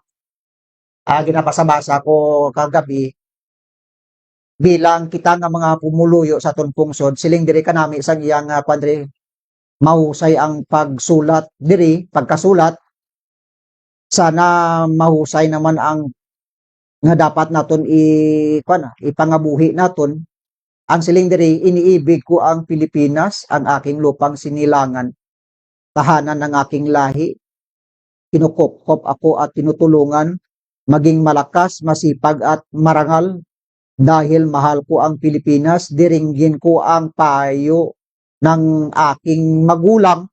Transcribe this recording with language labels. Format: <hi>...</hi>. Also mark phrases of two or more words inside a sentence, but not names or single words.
<hil>Ginabasa-basa ko kagabi bilang kita nga mga pumuluyo sa aton pungsod, siling diri kanami sa iyang padre mahusay ang pagsulat diri, pagkasulat. Sana mahusay naman ang nga dapat naton ipangabuhi naton. Ang siling diri,</hil> <tl>iniibig ko ang Pilipinas, ang aking lupang sinilangan, tahanan ng aking lahi. Kinukop-kop ako at tinutulungan, maging malakas, masipag at marangal. Dahil mahal ko ang Pilipinas, diringgin ko ang payo ng aking magulang.</tl>